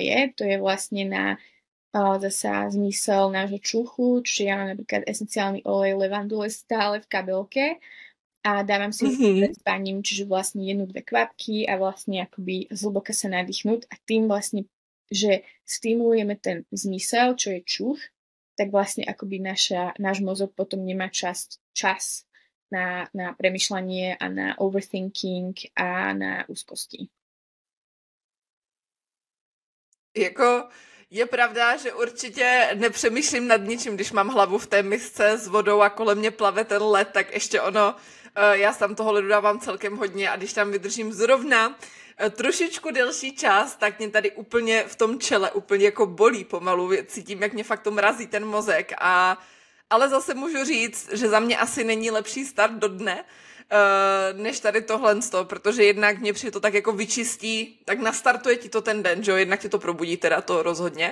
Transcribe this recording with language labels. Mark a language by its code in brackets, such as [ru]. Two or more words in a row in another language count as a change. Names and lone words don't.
[sk] to je vlastne na zasa zmysel nášho čuchu, čiže ja mám napríklad esenciálny olej levandule stále v kabelke, a dávam si pred spaním, čiže vlastne 1-2 kvapky a vlastne akoby zhlboka sa nadýchnúť a tým vlastne, že stimulujeme ten zmysel, čo je čuch, tak vlastne akoby náš mozog potom nemá čas na premýšľanie a na overthinking a na úzkosti. [cs] Jako je pravda, že určitě nepřemýšlím nad ničím, když mám hlavu v té misce s vodou a kolem mě plave ten led, tak ještě ono, já tam toho ledu dávám celkem hodně a když tam vydržím zrovna trošičku delší čas, tak mě tady úplně v tom čele úplně jako bolí pomalu, cítím, jak mě fakt to mrazí ten mozek ale zase můžu říct, že za mě asi není lepší start do dne, než tady tohle, protože jednak mě přijde to tak jako vyčistí, tak nastartuje ti to ten den, že jo, jednak tě to probudí teda to rozhodně.